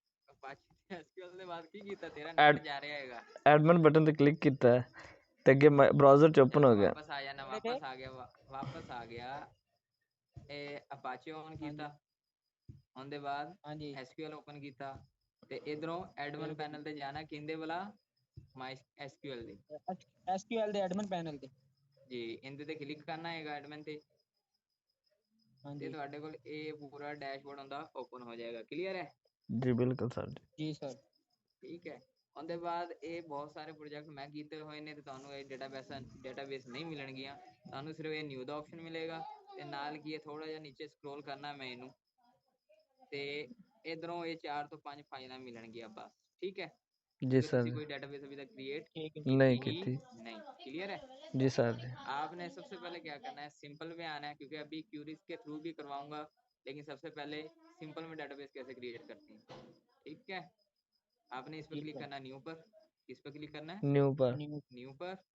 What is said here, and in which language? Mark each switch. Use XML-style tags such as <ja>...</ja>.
<pa>Apache SQL ਦੇ ਬਾਅਦ ਕੀ ਕੀਤਾ ਤੇਰਾ ਨੈਟ ਜਾ ਰਿਹਾ ਹੈਗਾ। ਐਡਮਿਨ ਬਟਨ ਤੇ ਕਲਿੱਕ ਕੀਤਾ ਤੇ ਅੱਗੇ ਬ੍ਰਾਊਜ਼ਰ ਚ ਓਪਨ ਹੋ ਗਿਆ।</pa> <hi>वापस आ जाना वापस आ गया</hi> <pa>ਇਹ ਅਪਾਚੇ ਔਨ ਕੀਤਾ ਉਹਦੇ ਬਾਅਦ</pa> <hi>हाँ जी</hi> <pa>एसक्यूएल ਓਪਨ ਕੀਤਾ ਤੇ ਇਧਰੋਂ ਐਡਮਿਨ ਪੈਨਲ ਤੇ ਜਾਣਾ ਕਿੰਦੇ ਵਾਲਾ MySQL ਦੇ SQL ਦੇ ਐਡਮਿਨ ਪੈਨਲ ਤੇ ਜੀ ਇਹਦੇ ਤੇ ਕਲਿੱਕ ਕਰਨਾ ਹੈਗਾ ਐਡਮਿਨ ਤੇ ਤੇ ਤੁਹਾਡੇ ਕੋਲ ਇਹ ਪੂਰਾ ਡੈਸ਼ਬੋਰਡ ਹੁੰਦਾ ਓਪਨ ਹੋ ਜਾਏਗਾ। ਕਲੀਅਰ ਹੈ? ਜੀ ਬਿਲਕੁਲ ਸਰ ਜੀ ਸਰ। ਠੀਕ ਹੈ ਉਹਦੇ ਬਾਅਦ ਇਹ ਬਹੁਤ ਸਾਰੇ ਪ੍ਰੋਜੈਕਟ ਮੈਂ ਕੀਤੇ ਹੋਏ ਨੇ ਤੇ ਤੁਹਾਨੂੰ ਇਹ ਡਾਟਾਬੇਸ ਨਹੀਂ ਮਿਲਣਗੀਆਂ। ਤੁਹਾਨੂੰ ਸਿਰਫ ਇਹ ਨਿਊ ਦਾ ਆਪਸ਼ਨ ਮਿਲੇਗਾ ਤੇ ਨਾਲ ਕੀ ਹੈ ਥੋੜਾ ਜਿਹਾ ਨੀਚੇ ਸਕਰੋਲ ਕਰਨਾ ਮੈਂ ਇਹਨੂੰ ਤੇ ਇਧਰੋਂ ਇਹ 4 ਤੋਂ 5 ਫਾਈਲਾਂ ਮਿਲਣਗੀਆਂ ਬਸ।</pa> <hi>ठीक है जी सर। कोई डेटाबेस अभी तक क्रिएट नहीं की थी। नहीं। क्लियर है? जी सर। आपने सबसे पहले क्या करना है सिंपल में आना है क्योंकि अभी क्यूरीज के थ्रू भी करवाऊंगा लेकिन सबसे पहले सिंपल में डेटाबेस कैसे क्रिएट करते हैं। ठीक है आपने इस पर क्लिक करना न्यू पर। किस पर क्लिक करना है?</hi>